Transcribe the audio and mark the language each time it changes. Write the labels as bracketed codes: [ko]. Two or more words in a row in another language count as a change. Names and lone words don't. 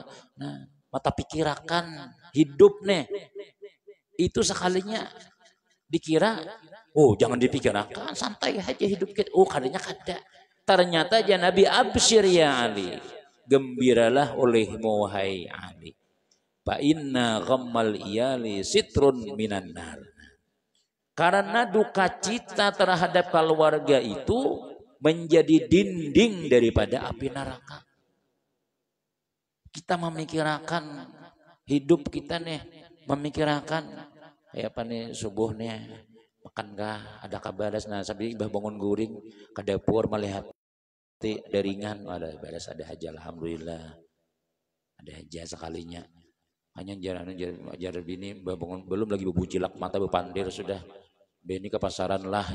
[bjn] Nah mata pikirakan hidup nih. Itu sekalinya dikira, oh jangan dipikirkan, santai aja hidup kita. Oh kadanya kada. Ternyata aja Nabi [ar] أبشر يا علي. [bjn] Gembiralah olehmu wahai Ali. [ar] فإن غم العيال ستر من النار. [bjn] Karena duka cita terhadap keluarga itu menjadi dinding daripada api neraka. Kita memikirkan hidup kita nih, memikirkan kayak apa nih subuh nih, makan kah, ada kabaras, nah sambil bah bangun guring ke dapur melihat daringan, ada baras, ada aja, alhamdulillah, ada aja sekalinya. Hanya jar bini bah bangun belum lagi bebucilak mata bepandir sudah, bini ke pasaran lah